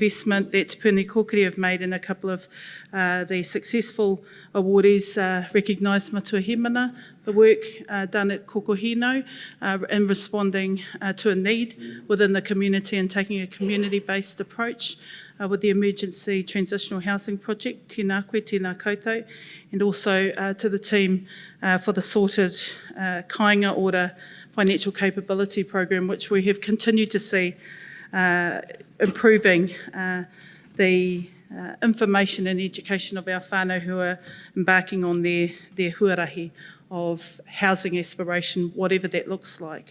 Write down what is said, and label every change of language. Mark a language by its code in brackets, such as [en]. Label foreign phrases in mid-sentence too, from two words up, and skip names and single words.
[en] investment that Puni Kokiri have made in a couple of the successful awardees, recognise Matua Hemana, the work done at Kokohino in responding to a need within the community and taking a community-based approach with the Emergency Transitional Housing Project, [mi] tēnā koe, tēnā koutou, [en] and also to the team for the sorted kāinga order financial capability program, which we have continued to see improving the information and education of our whānau who are embarking on their huarahi of housing aspiration, whatever that looks like.